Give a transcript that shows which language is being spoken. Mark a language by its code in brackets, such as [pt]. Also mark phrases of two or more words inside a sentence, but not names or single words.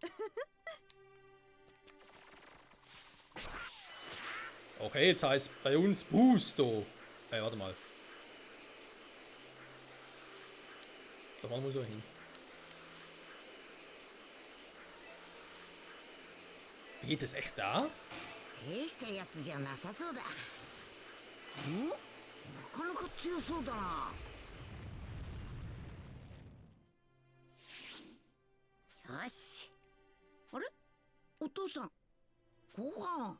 [de] Okay, jetzt heißt bei uns Boosto. Ey, warte mal. Da vorne muss er hin. Geht es echt da? [ja] 大したやつじゃなさそうだ。ん？なかなか強そうだな。よし。あれ？お父さん。ご飯。